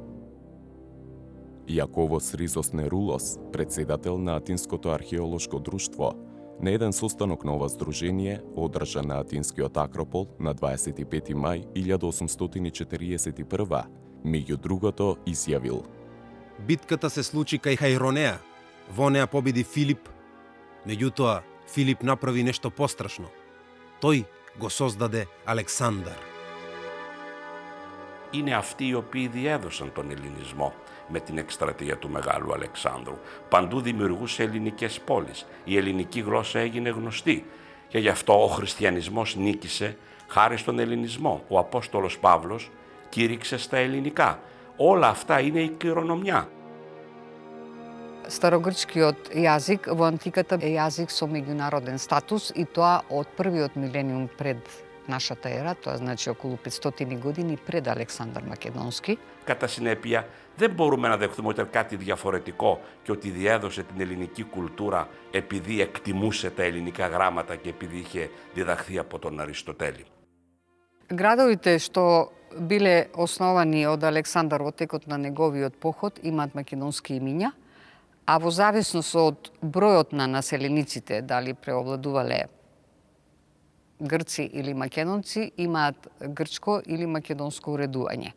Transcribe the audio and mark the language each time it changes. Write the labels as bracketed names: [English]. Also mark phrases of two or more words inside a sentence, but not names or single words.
[Macedonian] Јаковос Ризос Нерулос, председател на Атинското археолошко друштво, на еден состанок на ова здружение, одржан на Атинскиот Акропол на 25 мај 1841, меѓу другото изјавил: Битката се случи кај Хајронеа. Во неа победи Филип. Меѓутоа, Филип направи нешто пострашно. Тој го создаде Александар. [Greek] Είναι αυτοί οι οποίοι διέδωσαν τον ελληνισμό με την εκστρατεία του Μεγάλου Αλεξάνδρου. Παντού δημιουργούσε ελληνικές πόλεις. Η ελληνική γλώσσα έγινε γνωστή και γι' αυτό ο χριστιανισμός νίκησε χάρη στον ελληνισμό. Ο Απόστολος Παύλος κήρυξε στα ελληνικά. Όλα αυτά είναι η κληρονομιά. [Macedonian] Старогрчкиот јазик во антиката е јазик со меѓународен статус и тоа од првиот милениум пред нашата ера, тоа значи околу 500 години пред Александар Македонски. [Greek] Κατά συνέπεια, δεν μπορούμε να δεχθούμε ότι ήταν κάτι διαφορετικό και ότι διέδωσε την ελληνική κουλτούρα επειδή εκτιμούσε τα ελληνικά γράμματα και επειδή είχε διδαχθεί από τον Αριστοτέλη. [Macedonian] Градовите што биле основани од Александар во текот на неговиот поход имаат македонски имиња, а во зависност од бројот на населениците, дали преовладувале грци или македонци, имаат грчко или македонско уредување.